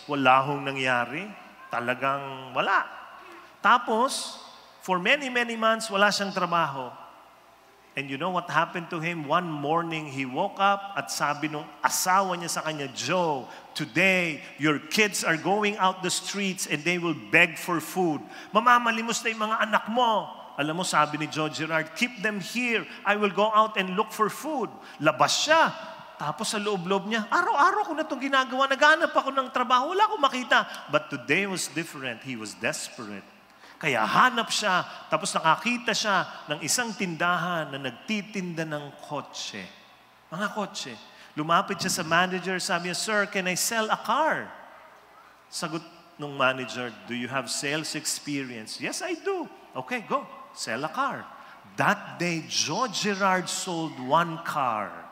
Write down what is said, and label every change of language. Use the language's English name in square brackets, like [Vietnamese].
[Filipino] Wala hong nangyari. Talagang wala. Tapos, [English] for many, many months, [Filipino] wala siyang trabaho. [English] And you know what happened to him? One morning, he woke up [Filipino] at sabi nung asawa niya sa kanya, [English] Joe, today, your kids are going out the streets and they will beg for food. [Filipino] Mamamalimos na yung mga anak mo. Alam mo, sabi ni [English] Joe Gerard, keep them here. I will go out and look for food. [Filipino] Labas siya. Tapos sa loob-loob niya, araw-araw ko na itong ginagawa. Naghanap ako ng trabaho. Wala akong makita. [English] But today was different. He was desperate. [Filipino] Kaya hanap siya. Tapos nakakita siya ng isang tindahan na nagtitinda ng kotse. Mga kotse. Lumapit siya sa manager. Sabi niya, [English] Sir, can I sell a car? [Filipino] Sagot nung [English] manager, do you have sales experience? Yes, I do. Okay, go. Sell a car. That day, Joe Gerard sold one car.